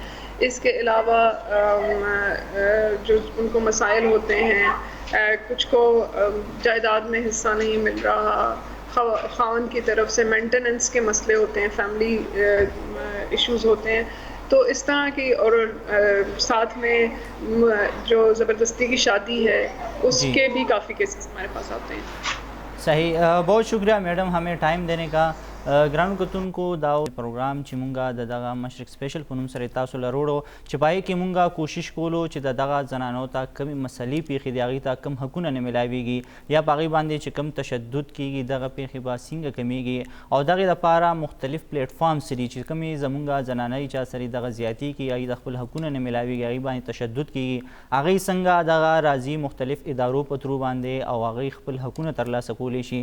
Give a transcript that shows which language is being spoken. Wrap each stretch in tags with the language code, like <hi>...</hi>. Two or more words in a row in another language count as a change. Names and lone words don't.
<ur>اس کے علاوہ جو ان کو مسائل ہوتے ہیں، کچھ کو جائیداد میں حصہ نہیں مل رہا، خاوند کی طرف سے مینٹیننس کے مسئلے ہوتے ہیں،</ur> <en>family issues</en> <ur>ہوتے ہیں، تو اس طرح کی، اور ساتھ میں جو زبردستی کی شادی ہے اس کے بھی کافی کیسز ہمارے پاس آتے ہیں. صحیح. بہت شکریہ میڈم ہمیں ٹائم دینے کا.</ur> <ps>ګرانو کتونکو دا پروګرام چې مونږه د دغه مشرق سپیشل په نوم سره تاسو له وروړو چې پای کې مونږه کوشش کولو چې د دغه زنانو ته کمی مسلې پیښې دي هغې ته کم حقونه نه میلاویږي یا په هغې باندې چې کم تشدد کیږي دغه پیښې به څنګه کمیږي او دغې دپاره مختلف پلیټفارمز دي چې کومې زمونږه زنانۍ چا سره دغه زیاتي کیږي هغې د خپل حقونه نه میلاویږي هغې باندې تشدد کیږي هغې څنګه دغه راځي مختلف ادارو په ترو باندې او هغې خپل حقونه ترلاسه کولی شي.</ps>